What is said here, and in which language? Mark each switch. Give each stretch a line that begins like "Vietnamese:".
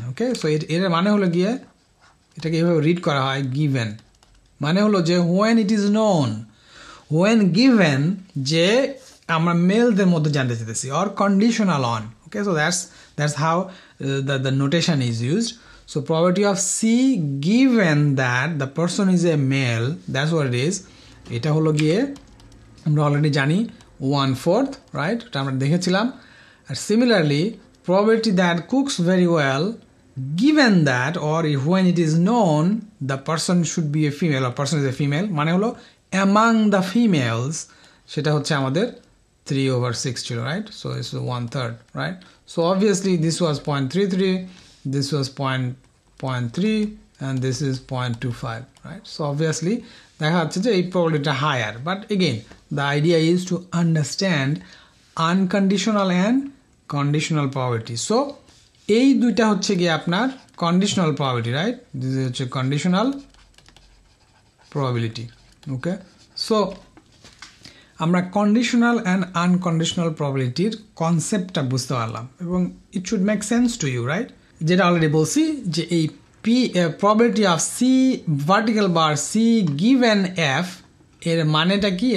Bangla: ওকে, so এর মানে হলো গিয়ে এটাকে এভাবে রিড করা হয়, গিভেন মানে হলো যে
English: when it is known, when given
Bangla: যে আমরা মেলদের মধ্যে জানতে চাইতেছি, or conditional on.
English: Okay, so that's how the notation is used. So probability of C given that the person is a male, that's what it is.
Bangla: এটা হলো গিয়ে আমরা already জানি 1/4, রাইট, এটা আমরা দেখেছিলাম।
English: আর similarly probability that cooks very well given that or when it is known the person should be a female or person is a female মানে হলো among the females,
Bangla: সেটা হচ্ছে আমাদের 3/6 ছিল,
English: right? So it's 1/3, right? So obviously this was 0.33, this was 0.3, and this is 0.25, right? So obviously
Bangla: দেখা যাচ্ছে যে এই
English: probability higher, but again the idea is to understand unconditional and conditional probability.
Bangla: So এই দুইটা হচ্ছে গিয়ে আপনার conditional probability, right?
English: This is হচ্ছে conditional probability.
Bangla: Okay, so আমরা কন্ডিশনাল অ্যান্ড আনকন্ডিশনাল প্রবাবিলিটির কনসেপ্টটা বুঝতে পারলাম, এবং
English: It should make sense to you, right?
Bangla: যেটা অলরেডি বলছি যে এই probability of C vertical bar C given F এর মানেটা কি?